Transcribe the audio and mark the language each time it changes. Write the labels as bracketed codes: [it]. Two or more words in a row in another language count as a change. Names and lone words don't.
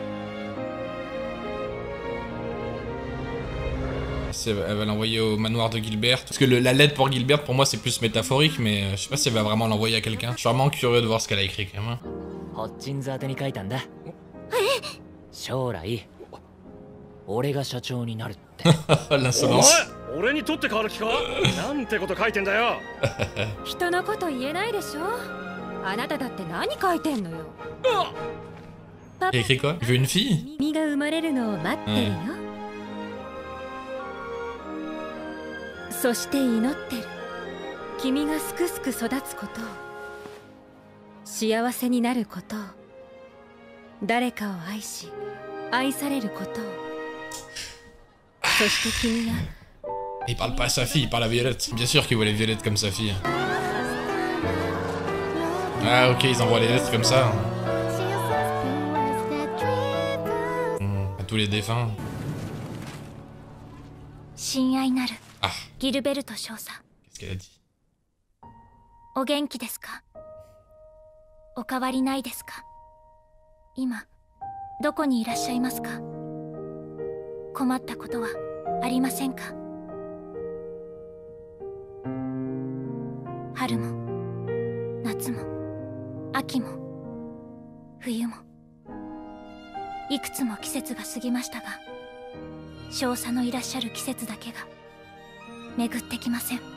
[fr] Elle va l'envoyer au manoir de Gilbert. Parce que la lettre pour Gilbert, pour moi, c'est plus métaphorique, mais je sais pas si elle va vraiment l'envoyer à quelqu'un. Je suis vraiment curieux de voir ce qu'elle a écrit quand même. [ja] ホッチンズ宛てに書いたんだ。将来俺が社長になるって。 [fr] L'insolence. [ja] 俺に取って代わる気か？なんてこと書いてんだよ。人のこと言えないでしょ。あなただって何書いてんのよ。 [fr] Il a écrit quoi? Il veut une fille? [ja] 君が生まれるのを待ってるよ。そして祈ってる。君がすくすく育つことを、幸せになることを、誰かを愛し愛されることを、そして君が [fr] Il parle pas à sa fille, il parle à Violette. Bien sûr qu'il voit les Violettes comme sa fille. Ah ok, ils envoient les lettres comme ça. À tous les défunts. [ja] 親愛なる [fr] Ah, [ja] ギルベルト少佐、 [fr] qu'est-ce qu'elle a dit? [ja] お元気ですか？お変わりないですか？今どこにいらっしゃいますか？困ったことはありませんか？春も夏も秋も冬もいくつも季節が過ぎましたが、少佐のいらっしゃる季節だけが巡ってきません。